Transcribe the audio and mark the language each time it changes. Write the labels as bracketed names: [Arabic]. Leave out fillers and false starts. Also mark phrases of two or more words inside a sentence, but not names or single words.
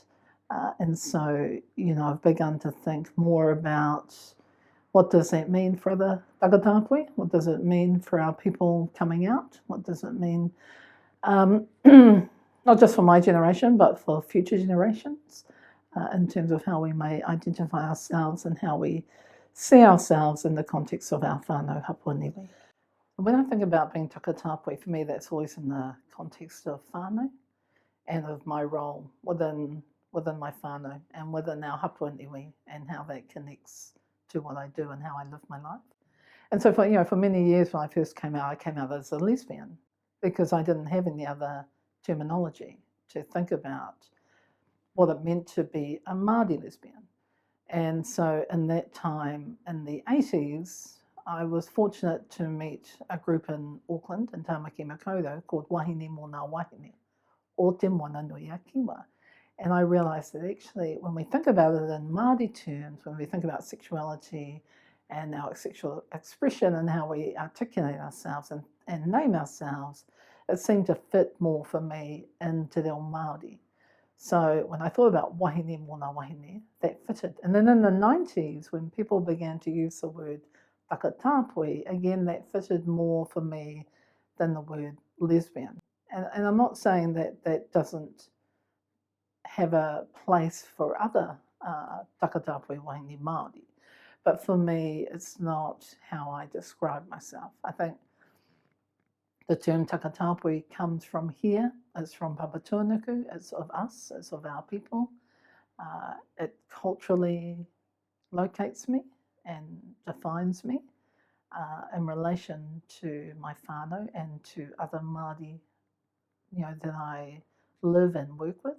[English] And so, you know, I've begun to think more about what does that mean for the takataapui? What does it mean for our people coming out? What does it mean, not just for my generation, but for future generations, in terms of how we may identify ourselves and how we see ourselves in the context of our [Māori] whānau hapū. [English] When I think about being takataapui, for me that's always in the context of whānau and of my role within my whānau and within our hapū and how that connects to what I do and how I live my life. And so for many years when I first came out, I came out as a lesbian because I didn't have any other terminology to think about what it meant to be a Māori lesbian. And so in that time, in the 80s, I was fortunate to meet a group in Auckland, in Tāmaki Makaurau, called Wahine mō ngā wahine, o te moana nui a kiwa. And I realised that actually when we think about it in Māori terms, when we think about sexuality and our sexual expression and how we articulate ourselves and name ourselves, it seemed to fit more for me in Te Reo Māori. So when I thought about [Māori] wahine mō ngā wahine, [English] that fitted. And then in the 90s, when people began to use the word takataapui, again, that fitted more for me than the word lesbian. And I'm not saying that that doesn't have a place for other [Māori] takataapui wahine Māori, [English] but for me, it's not how I describe myself. I think the term takataapui comes from here, it's from Papatūānuku, it's of us, it's of our people. It culturally locates me and defines me in relation to my whānau and to other Māori, you know, that I live and work with.